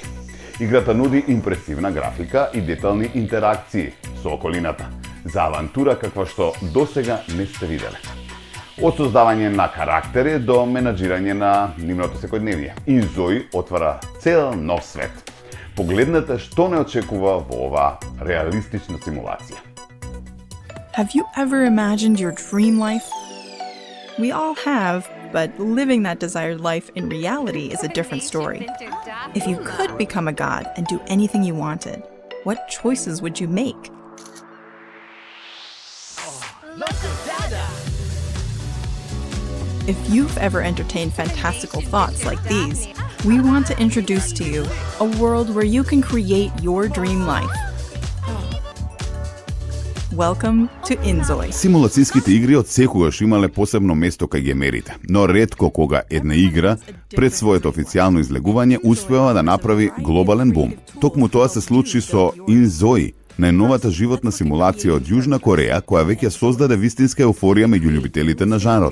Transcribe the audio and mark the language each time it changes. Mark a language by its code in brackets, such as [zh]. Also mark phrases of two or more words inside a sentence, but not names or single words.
[mk] Играта нуди импресивна графика и детални интеракции со околината, за авантура каква што досега не сте виделе. Од создавање на карактери до менаџирање на нивното секојдневие. InZoi отвара цел нов свет. Погледнете што не очекува во оваа реалистична симулација. [en] Have you ever imagined your dream life? We all have, but living that desired life in reality is a different story. If you could become a god and do anything you wanted, what choices would you make? If you've ever entertained fantastical thoughts like these, we want to introduce to you a world where you can create your dream life. Welcome to InZoi. [mk] Симулацијските игри од секогаш имале посебно место кај геймерите, но ретко кога една игра пред своето официјално излегување успева да направи глобален бум. Токму тоа се случи со InZoi, најновата животна симулација од Јужна Кореја, која веќе создаде вистинска еуфорија меѓу љубителите на жанрот.